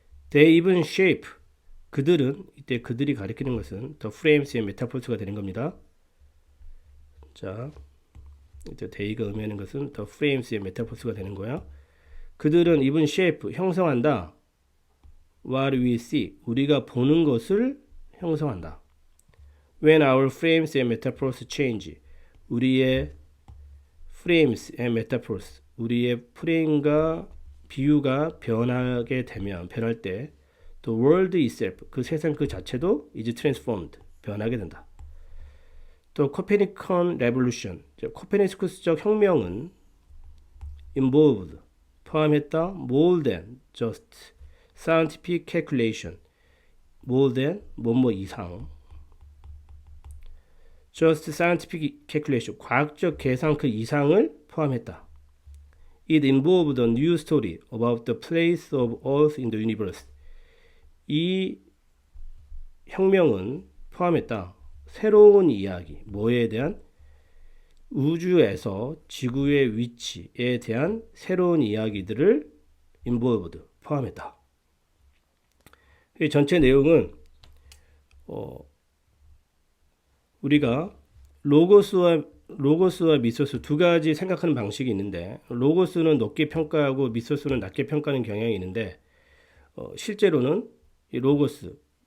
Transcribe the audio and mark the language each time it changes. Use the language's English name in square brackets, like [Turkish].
[Korean] They even shape, 그들은, 이때 그들이 가리키는 것은 the frames and metaphors 가 되는 겁니다. 자, 이때 they가 의미하는 것은 the frames and metaphors 가 되는 거야. 그들은 even shape, 형성한다. What we see, 우리가 보는 것을 형성한다. [English] When our frames and metaphors change, 우리의 frames and metaphors, 우리의 프레임과 비유가 변할 때 the world itself, 그 세상 그 자체도 is transformed, 변하게 된다. [Korean] 또 Copernican revolution, 코페르니쿠스적 혁명은 involved, 포함했다. [English] more than just scientific calculation, more than 뭐뭐 이상, just scientific calculation, 과학적 계산 그 이상을 포함했다. It involved a new story about the place of Earth in the universe. [Korean] 이 혁명은 포함했다. 새로운 이야기, 뭐에 대한? 우주에서 지구의 위치에 대한 새로운 이야기들을 involved, 포함했다. 이 전체 내용은 우리가 로고스와 미소스 두 가지 생각하는 방식이 있는데, 로고스는 높게 평가하고 미소스는 낮게 평가하는 경향이 있는데, 실제로는 이 로고스,